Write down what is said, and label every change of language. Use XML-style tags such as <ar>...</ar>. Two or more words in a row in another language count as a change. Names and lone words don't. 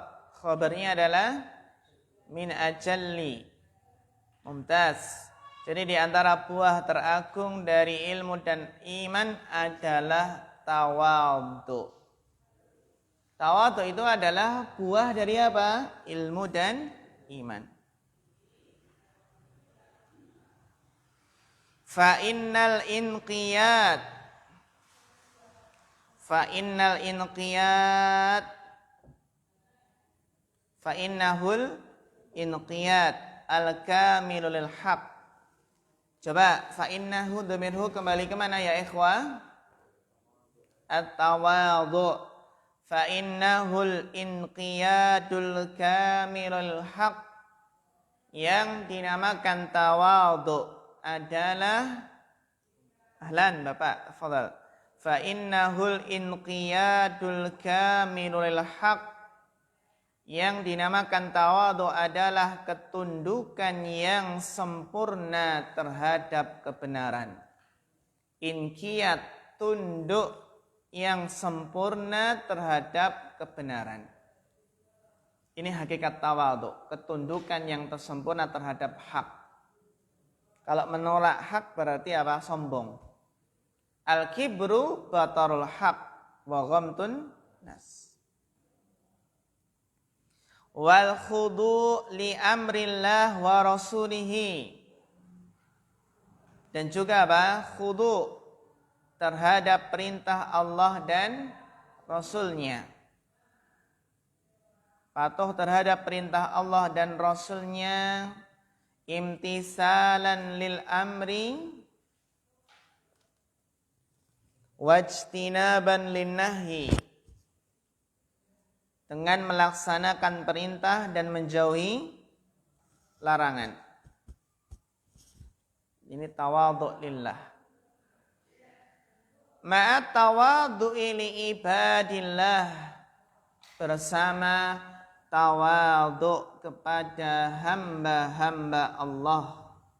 <id>Khabarnya adalah</id> <ar>من أجل.</ar> <id>Mumtaz. Jadi di antara buah teragung dari ilmu dan iman adalah tawadhu. Tawadhu itu adalah buah dari apa? Ilmu dan iman.</id> <ar>فإن الانقياد فإنه الانقياد الكامل للحق.</ar> <id>Coba</id> <ar>فإنه</ar> <id>dhamirhu kembali ke mana ya ikhwah? At-tawadhu.</id> <ar>فإنه الانقياد الكامل الحق.</ar> <id>Yang dinamakan tawadhu adalah ahlan Bapak, tafadhal.</id> <ar>فإنه الانقياد الكامل الحق.</ar> <id>Yang dinamakan tawadhu adalah ketundukan yang sempurna terhadap kebenaran. Inqiyad, tunduk yang sempurna terhadap kebenaran. Ini hakikat tawadhu, ketundukan yang tersempurna terhadap hak. Kalau menolak hak berarti apa? Sombong.</id> <ar>الكبر بطر الحق وغمط الناس. والخضوع لأمر الله ورسوله.</ar> <id>Dan juga apa? Khudu terhadap perintah Allah dan Rasulnya. Patuh terhadap perintah Allah dan Rasulnya.</id> <ar>امتثالا للأمر واجتنابا للنهي,</ar> <id>dengan melaksanakan perintah dan menjauhi larangan. Ini tawadhu lillah.</id> <ar>مع التواضع لعباد الله,</ar> <id>bersama tawadhu kepada hamba-hamba Allah.</id>